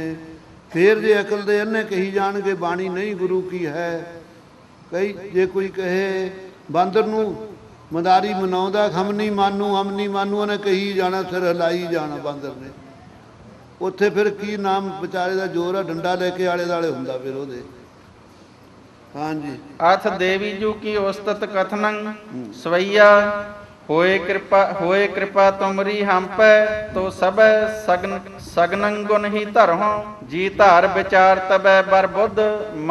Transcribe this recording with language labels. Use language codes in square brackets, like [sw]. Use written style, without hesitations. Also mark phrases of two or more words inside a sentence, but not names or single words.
[pa] ਫੇਰ ਜੇ ਅਕਲ ਦੇ ਅੰਨੇ ਕਹੀ ਜਾਣਗੇ ਬਾਣੀ ਨਹੀਂ ਗੁਰੂ ਕੀ ਹੈ ਕਈ ਜੇ ਕੋਈ ਕਹੇ ਬਾਂਦਰ ਨੂੰ ਮਦਾਰੀ ਮਨਾਉਂਦਾ ਹਮ ਨਹੀਂ ਮਾਨੂ ਉਹਨੇ ਕਹੀ ਜਾਣਾ ਸਿਰ ਹਿਲਾਈ ਜਾਣਾ ਬਾਂਦਰ ਨੇ। ਉੱਥੇ ਫਿਰ ਕੀ ਨਾਮ ਵਿਚਾਰੇ ਦਾ ਜ਼ੋਰ ਆ ਡੰਡਾ ਲੈ ਕੇ ਆਲੇ ਦੁਆਲੇ ਹੁੰਦਾ ਫਿਰ ਉਹਦੇ। ਹਾਂਜੀ [bra] अथ देवी जू की औस्तत कथनं सवैया होए कृपा तुमरी हम पे तो सब सगन गुण ही धरहों जी धार विचार तबै बर बुद्ध